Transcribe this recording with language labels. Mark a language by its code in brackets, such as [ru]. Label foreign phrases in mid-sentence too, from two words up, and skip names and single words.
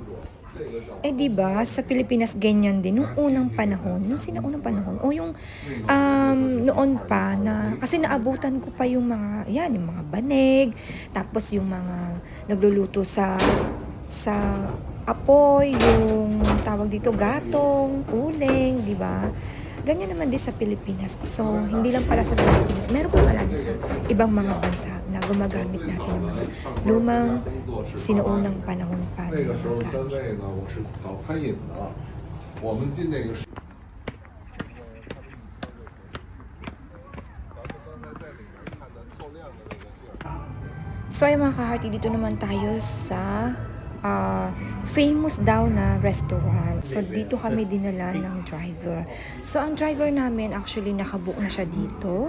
[tl] Eh, di ba sa Pilipinas ganyan din nung unang panahon, nung sinaunang panahon o yung noon pa na kasi naabutan ko pa yung mga yan, yung mga banig, tapos yung mga nagluluto sa apoy, yung tawag dito gatong, uling, di ba? Ganyan naman din sa Pilipinas. So, hindi lang pala sa Pilipinas. Meron pa pala din sa ibang mga bansa na gumagamit natin ng mga lumang sinuunang panahon pa [zh] 那 [tl] ng [zh] 个时 [tl] mga [zh] 候单 [tl] gamit. [zh] 位呢，我是搞餐饮的，我们进那个。 [tl] So, ay mga ka-hearty, dito naman tayo sa famous daw na restaurant. So, dito kami dinala ng driver. So, ang driver namin, actually, nakabook na siya dito.